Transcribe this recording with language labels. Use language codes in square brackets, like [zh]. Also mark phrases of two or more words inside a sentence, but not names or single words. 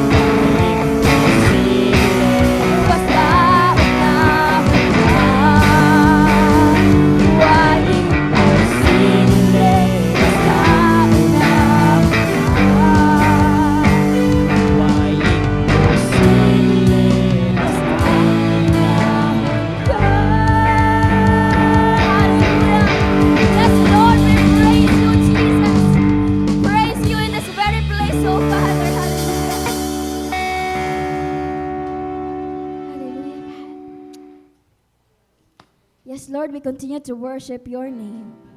[tl] Basta anak ka. [en] Why imposible? [tl] Basta anak ka. [en] Why imposible? [tl] Basta anak ka. [en] Yes, Lord, we praise you, Jesus. Praise you in this very place, oh Father. Hallelujah. Hallelujah, God. Yes, Lord, we continue to worship your name.